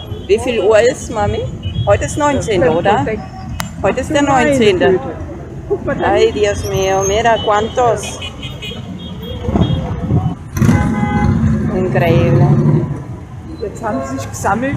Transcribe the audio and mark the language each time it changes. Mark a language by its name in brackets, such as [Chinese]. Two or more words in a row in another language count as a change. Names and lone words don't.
[German] Wie viel Uhr ist, Mami? Heute ist 19, oder? Perfekt. Heute ist der Meine 19. Güte. Guck mal, da [Spanish] Ay, Dios mío, mira cuántos. Increíble. [German] jetzt haben sie sich gesammelt.